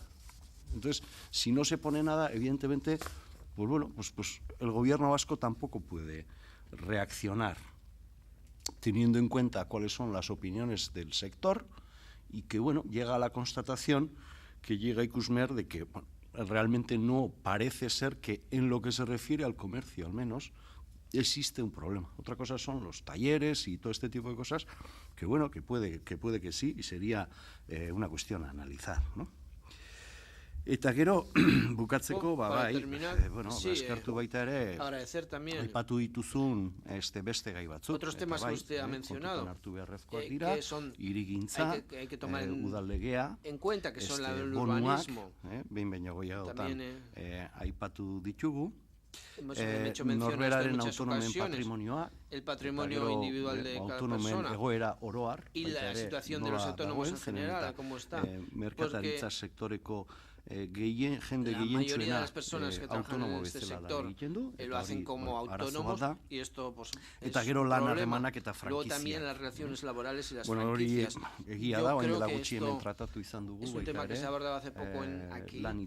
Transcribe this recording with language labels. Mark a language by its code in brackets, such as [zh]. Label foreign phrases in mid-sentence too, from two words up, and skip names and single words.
[es] Entonces, si no se pone nada, evidentemente, pues bueno, pues el gobierno vasco tampoco puede reaccionar teniendo en cuenta cuáles son las opiniones del sector y que, bueno, llega a la constatación que llega Ikusmer de que realmente no parece ser que en lo que se refiere al comercio, al menos, existe un problema. Otra cosa son los talleres y todo este tipo de cosas que, bueno, que puede que sí y sería una cuestión a analizar, ¿no? [eu] Eta gero, bukatzeko, bai, eskertu baita ere, aipatu dituzun beste gai batzuk. [es] Otros temas que usted ha mencionado, que son [eu] hirigintza, udallegea, [es] bonuak, [eu] behin gehiagotan aipatu ditugu, [es] hemos hecho menciones de muchas ocasiones, el patrimonio individual de cada persona y la situación de los autónomos en general, cómo está. [eu] Merkataritza sektoreko [es] la mayoría de las personas que trabajan en este sector lo hacen como autónomos y esto pues, es un problema. Luego también las relaciones laborales y las franquicias. Yo creo que esto es un tema que se ha abordado hace poco aquí.